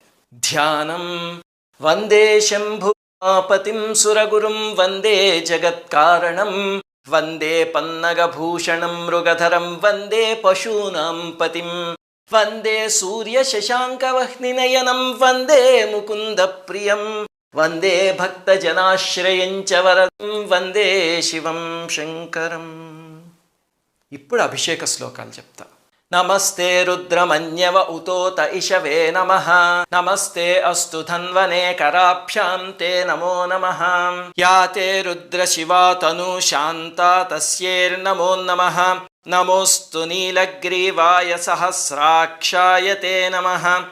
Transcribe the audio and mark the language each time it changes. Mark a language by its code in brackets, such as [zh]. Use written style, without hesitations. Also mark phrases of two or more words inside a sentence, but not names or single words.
[sa] ध्यानं वन्दे शम्भुमापतिं सुरगुरुं वन्दे जगत्कारणं वन्दे पन्नगभूषणं मृगधरं वन्दे पशूनां पतिं वन्दे सूर्यशशाङ्कवह्निनयनं वन्दे मुकुन्दप्रियं वन्दे भक्तजनाश्रयं च वरदं वन्दे शिवं शङ्करम्। [te] ఇప్పుడు అభిషేక శ్లోకాలు చెప్తా. [sa] నమస్తే రుద్రమన్యవ ఉతోత ఇషవే నమః నమస్తే అస్తు ధన్వనే కరాభ్యాం తే నమో నమః యా తే రుద్ర శివా తను శాంతా తస్యేర్నమో నమః నమోస్తు నీలగ్రీవాయ సహస్రాక్షాయ తే నమః